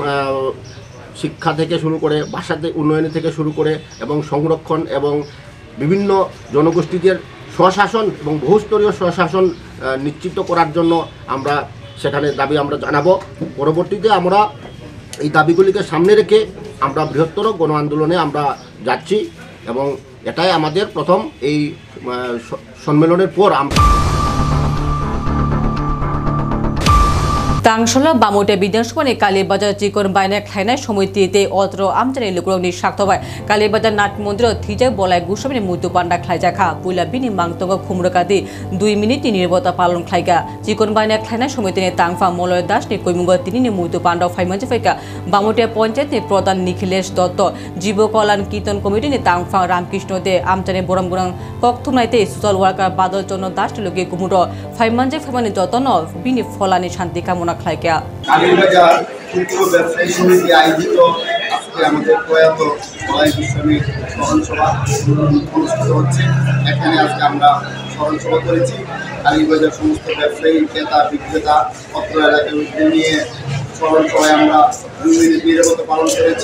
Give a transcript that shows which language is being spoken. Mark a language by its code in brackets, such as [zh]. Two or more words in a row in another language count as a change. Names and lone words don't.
[bn] শিক্ষা থেকে শুরু করে ভাষাতে উন্নয়ন থেকে শুরু করে এবং সংরক্ষণ এবং বিভিন্ন জনগোষ্ঠীদের স্বশাসন এবং বহুস্তরীয় স্বশাসন নিশ্চিত করার জন্য আমরা সেখানে দাবি আমরা জানাবো পরবর্তীতে আমরা এই দাবিগুলিকে সামনে রেখে আমরা বৃহত্তর গণ আন্দোলনে আমরা যাচ্ছি এবং এটাই আমাদের প্রথম এই সম্মেলনের পর আমরা [trp] तांगशला बामोटे विधानसभानि कालीबाजार चिकन बायनाय खायनाय समितिते अत्र आमचानि लुकुरनि साक्तबाय कालीबाजार नाथ मन्दिर थिजाय बलाय गुसमिनि मुतु पान्डा खायजाखा पुला बिनि मांगतंग खुमरकादि 2 मिनिटनि निर्बता पालन खायगा चिकन बायनाय खायनाय समितिनि तांगफा मलय दासनि कयमुंग तिनिनि मुतु पान्डा फाइमानजे फैका बामोटे पञ्चायतनि प्रधान निखिलेश दत्त जीव कल्याण कीर्तन कमिटिनि तांगफा रामकृष्ण दे आमचानि बरम बरम कक्थुमनायते [en] social worker [trp] बादल चन्द्र दासनि लगे कुमुर फाइमानजे फाइमानि जतन बिनि फलानि शान्ति कामना [bn] কালীবাজার ক্ষুদ্র ব্যবসায়ী সমিতি আয়োজিত আজকে আমাদের প্রয়াত বলাই গোস্বামীর স্মরণসভা অনুষ্ঠিত হচ্ছে এখানে আজকে আমরা স্মরণসভা করেছি কালীবাজার সমস্ত ব্যবসায়ী ক্রেতা বিক্রেতা অত্র এলাকার উদ্যোগ নিয়ে পালন সবাই আমরা 2 মিনিট নীরবতা পালন করেছি।